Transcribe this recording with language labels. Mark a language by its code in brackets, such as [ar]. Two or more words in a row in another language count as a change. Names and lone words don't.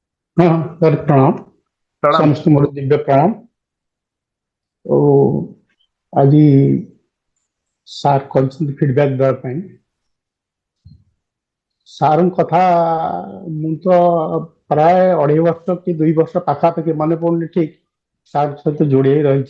[or] ହଁ ସାର୍ ପ୍ରଣାମ। प्रणाम। ସମସ୍ତ ମୋର ଦିବ୍ୟ ପ୍ରଣାମ। ଓ ଆଜି ସାର୍ କହିଛନ୍ତି ଫିଡବ୍ୟାକ୍ ଦେବା ପାଇଁ। ସାର୍ଙ୍କ କଥା ମୁଁ ତ ପ୍ରାୟ 2.5 ବର୍ଷ କି 2 ବର୍ଷ ପାଖାପାଖି ମନେ ପଡୁନି ଠିକ ସାର୍ଙ୍କ ସହିତ ଯୋଡ଼ି ହେଇ ରହିଛି।